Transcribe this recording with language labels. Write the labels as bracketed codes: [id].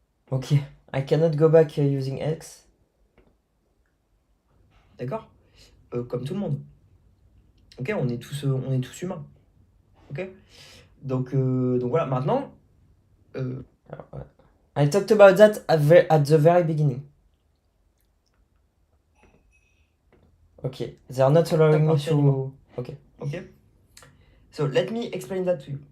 [en] Ok, I cannot go back using X. [fr] D'accord, comme tout le monde. Ok, on est tous humains. Ok, donc voilà, maintenant. Alors, ouais. [en] I talked about that at the very beginning. Okay, they are not allowing me to. Okay. So let me explain that to you.